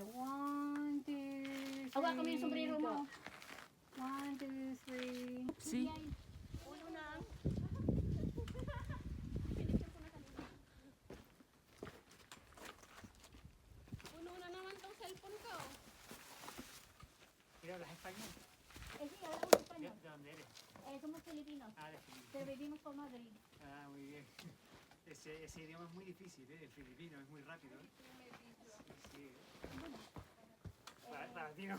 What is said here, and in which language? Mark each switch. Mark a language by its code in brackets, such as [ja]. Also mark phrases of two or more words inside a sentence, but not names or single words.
[tl] 1, 2, 3, hawakan mo yung sombrero mo. 1, 2, 3. See? Uno na. Puno na naman tong cellphone ko. [es] ¿Y hablas español? Sí, hablamos ¿De, español. de dónde eres? Somos filipinos. Ah, de Filipinas. Pero vivimos por Madrid. Ah, muy bien. Ese idioma es muy difícil, ¿eh? El filipino es muy rápido. ¿Eh? Sí, sí. Para ti no.